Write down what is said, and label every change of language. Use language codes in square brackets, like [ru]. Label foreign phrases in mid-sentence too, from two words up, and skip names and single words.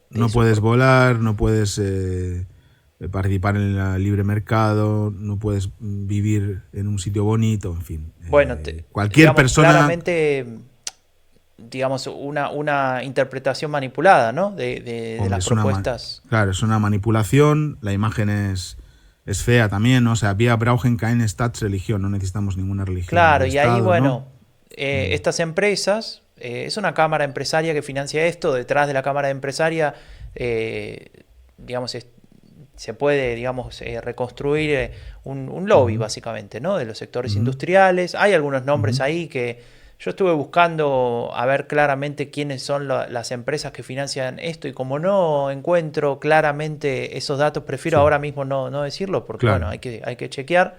[es] No puedes volar, no puedes participar en el libre mercado, no puedes vivir en un sitio bonito, en fin. Bueno, cualquier persona... Claramente, digamos, una interpretación manipulada, ¿no? De las propuestas. Claro, es una manipulación, la imagen es fea también, ¿no? O sea, [de] vía brauchen keine Staatsreligion, [es] no necesitamos ninguna religión. Claro, y Estado, ahí, bueno, ¿no? Estas empresas, es una cámara empresaria que financia esto, detrás de la cámara empresaria, digamos, se puede, digamos, reconstruir un lobby, básicamente, ¿no? De los sectores industriales. Hay algunos nombres ahí que yo estuve buscando a ver claramente quiénes son las empresas que financian esto, y como no encuentro claramente esos datos, prefiero ahora mismo no decirlo, porque bueno, hay que chequear.